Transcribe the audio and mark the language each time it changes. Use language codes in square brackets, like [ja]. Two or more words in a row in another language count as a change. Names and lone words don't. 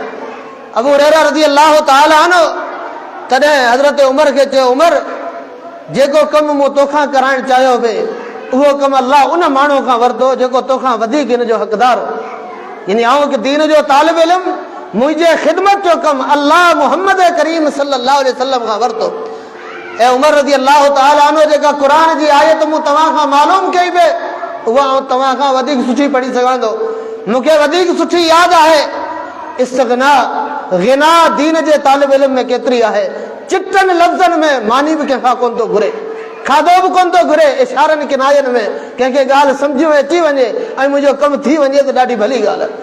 [sd] अबू हुरैरा [ar] رضي الله تعالى عنه [sd] तॾहिं हज़रत उमर खे चयो, उमर जेको कमु मूं तोखां कराइणु चाहियो पए उहो कमु अल्लाह उन माण्हू खां वरितो जेको तोखां वधीक हिन जो हक़दार हो। यानी आउं हिकु दीन जो तालिब इल्म, मुंहिंजे ख़िदमत जो कमु अल्लाह मुहम्मद करीम [ar] صلى الله عليه وسلم [sd] खां वरितो। ऐं उमर [ar] رضي الله تعالى عنه [sd] जेका क़ुर जी आयत मूं तव्हां खां मालूम कई पए उहा आउं तव्हां खां वधीक सुठी पढ़ी सघां थो। मूंखे वधीक सुठी यादि आहे। इस्तिग़ना ग़िना दीन जे तालिब इल्म में केतिरी आहे। चिटनि लफ़्ज़नि में मानी बि कंहिंखां कोन थो घुरे, खाधो बि कोन थो घुरे, इशारनि किनायनि में कंहिंखे ॻाल्हि सम्झ में अची वञे ऐं मुंहिंजो कमु थी वञे त ॾाढी भली ॻाल्हि आहे।